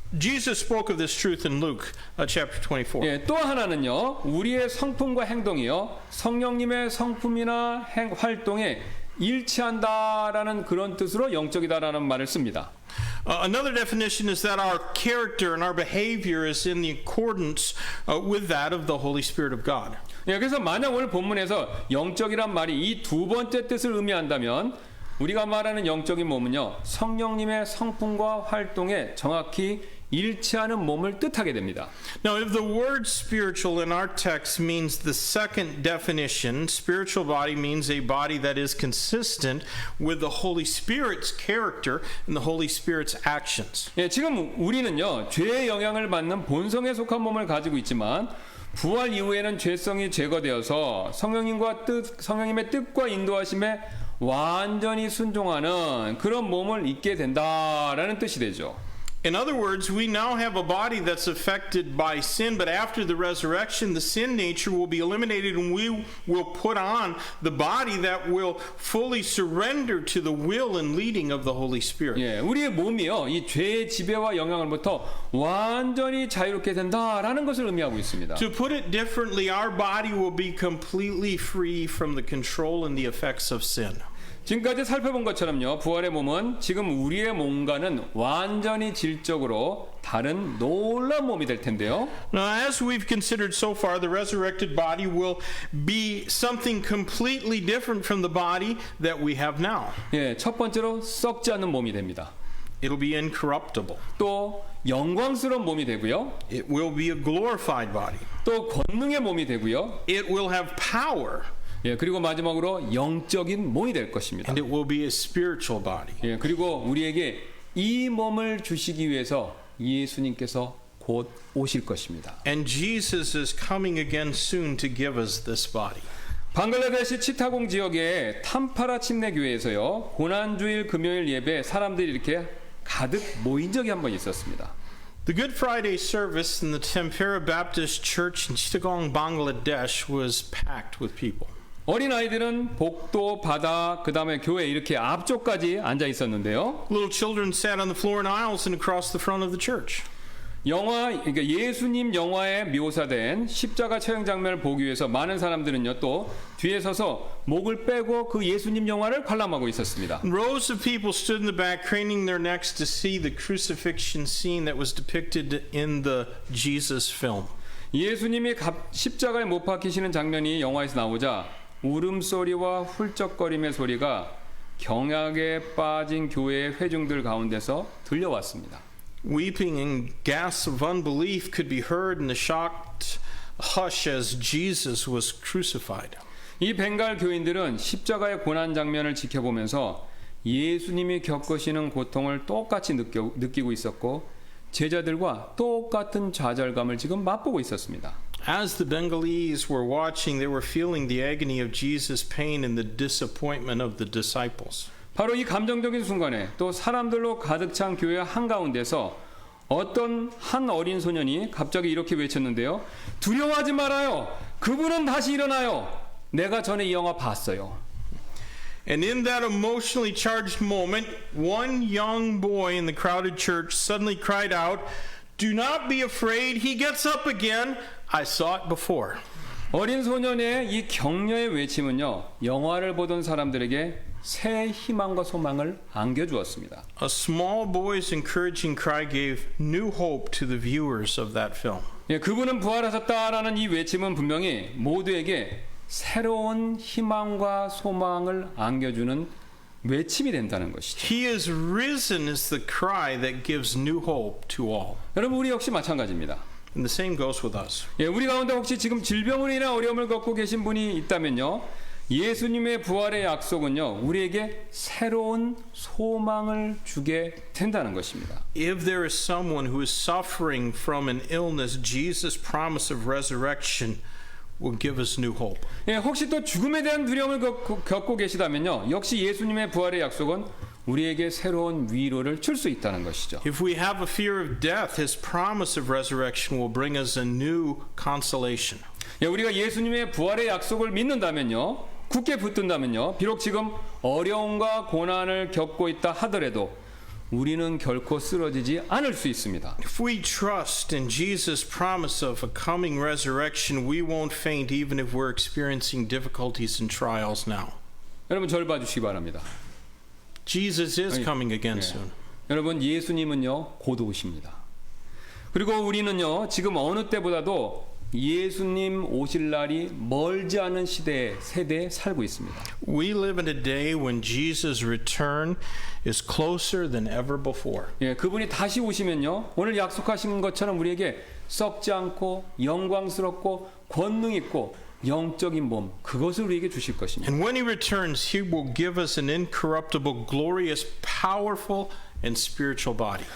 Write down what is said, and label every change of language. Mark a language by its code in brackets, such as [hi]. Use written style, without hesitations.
[en] Jesus spoke of this truth in Luke chapter 24. [ko] 예, 또 하나는요 우리의 성품과 행동이요 성령님의 성품이나 활동에 일치한다라는 그런 뜻으로 영적이다라는 말을 씁니다. [en] Another definition is that our character and our behavior is in the accordance with that of the Holy Spirit of God. [ko] 예, 그래서 만약 오늘 본문에서 영적이란 말이 이 두 번째 뜻을 의미한다면 우리가 말하는 영적인 몸은요 성령님의 성품과 활동에 정확히 일치하는 몸을 뜻하게 됩니다. [en] Now, if the word spiritual in our text means the second definition, spiritual body means a body that is consistent with the Holy Spirit's character and the Holy Spirit's actions. [ko] 예, 지금 우리는요 죄의 영향을 받는 본성에 속한 몸을 가지고 있지만 부활 이후에는 죄성이 제거되어서 성령님의 뜻과 인도하심에 완전히 순종하는 그런 몸을 입게 된다라는 뜻이 되죠. [en] In other words, we now have a body that's affected by sin, but after the resurrection, the sin nature will be eliminated and we will put on the body that will fully surrender to the will and leading of the Holy Spirit. [ko] 예, 우리의 몸이요, 이 죄의 지배와 영향으로부터 완전히 자유롭게 된다라는 것을 의미하고 있습니다. [en] To put it differently, our body will be completely free from the control and the effects of sin. [ko] 지금까지 살펴본 것처럼요, 부활의 몸은 지금 우리의 몸과는 완전히 질적으로 다른 놀라운 몸이 될 텐데요. [en] Now, as we've considered so far, the resurrected body will be something completely different from the body that we have now. [ko] 예, 첫 번째로 썩지 않는 몸이 됩니다. [en] It'll be incorruptible. [ko] 또 영광스러운 몸이 되고요. [en] It will be a glorified body. [ko] 또 권능의 몸이 되고요. [en] It will have power. [ko] 예, 그리고 마지막으로 영적인 몸이 될 것입니다. [en] And it will be a spiritual body. [ko] 예, 그리고 우리에게 이 몸을 주시기 위해서 예수님께서 곧 오실 것입니다. [en] And Jesus is coming again soon to give us this body. [ko] 방글라데시 치타공 지역의 탐파라 침례교회에서요, 고난주일 금요일 예배 사람들이 이렇게 가득 모인 적이 한 번 있었습니다. [en] The Good Friday service in the Tempera Baptist Church in Chittagong, Bangladesh was packed with people. [ko] 어린 아이들은 복도, 바다, 그 다음에 교회 이렇게 앞쪽까지 앉아 있었는데요. [en] Little children sat on the floor and aisles and across the front of the church. [ko] 그러니까 예수님 영화에 묘사된 십자가 처형 장면을 보기 위해서 많은 사람들은요 또 뒤에 서서 목을 빼고 그 예수님 영화를 관람하고 있었습니다. [en] Rows of people stood in the back, craning their necks to see the crucifixion scene that was depicted in the Jesus film. [ko] 예수님이 십자가에 못 박히시는 장면이 영화에서 나오자 울음소리와 훌쩍거림의 소리가 경악에 빠진 교회의 회중들 가운데서 들려왔습니다. [en] Weeping and gasps of unbelief could be heard in the shocked hush as Jesus was crucified. [ko] 이 벵갈 교인들은 십자가의 고난 장면을 지켜보면서 예수님이 겪으시는 고통을 똑같이 느끼고 있었고 제자들과 똑같은 좌절감을 지금 맛보고 있었습니다. [en] As the Bengalese were watching, they were feeling the agony of Jesus' pain and the disappointment of the disciples. [ko] 바로 이 감정적인 순간에 또 사람들로 가득 찬 교회 한가운데서 어떤 한 어린 소년이 갑자기 이렇게 외쳤는데요. 두려워하지 말아요. 그분은 다시 일어나요. 내가 전에 이 영화 봤어요. [en] And in that emotionally charged moment, one young boy in the crowded church suddenly cried out, "Do not be afraid. He gets up again. I saw it before." [ko] 어린 소년의 이 격려의 외침은요. 영화를 보던 사람들에게 새 희망과 소망을 안겨주었습니다. [en] A small boy's encouraging cry gave new hope to the viewers of that film. [ko] 예, 그분은 부활하셨다라는 이 외침은 분명히 모두에게 새로운 희망과 소망을 안겨주는 외침이 된다는 것이죠. [en] He is risen is the cry that gives new hope to all. [ko] 여러분 우리 역시 마찬가지입니다. [en] And the same goes with us. [ko] 예, 우리 가운데 혹시 지금 질병으로 인한 어려움을 겪고 계신 분이 있다면요. 예수님의 부활의 약속은요. 우리에게 새로운 소망을 주게 된다는 것입니다. [en] If there is someone who is suffering from an illness, Jesus' promise of resurrection will give us new hope. [ko] 예, 혹시 또 죽음에 대한 두려움을 겪고 계시다면요. 역시 예수님의 부활의 약속은 우리에게 새로운 위로를 줄 수 있다는 것이죠. [en] If we have a fear of death, his promise of resurrection will bring us a new consolation. [ko] 예, 우리가 예수님의 부활의 약속을 믿는다면요. 굳게 붙든다면요. 비록 지금 어려움과 고난을 겪고 있다 하더라도 우리는 결코 쓰러지지 않을 수 있습니다. [en] If we trust in Jesus' promise of a coming resurrection, we won't faint even if we're experiencing difficulties and trials now. [ko] 여러분 저를 봐주시기 바랍니다. [en] Jesus is coming again soon. [ko] 여러분 예수님은요 곧 오십니다. 그리고 우리는요 지금 어느 때보다도 예수님 오실 날이 멀지 않은 세대에 살고 있습니다. [en] We live in a day when Jesus' return is closer than ever before. [ko] 예, 그분이 다시 오시면요 오늘 약속하신 것처럼 우리에게 썩지 않고 영광스럽고 권능 있고 영적인 몸 그것을 우리에게 주실 것입니다. [en] And when he returns, he will give us an incorruptible, glorious, powerful, and spiritual body.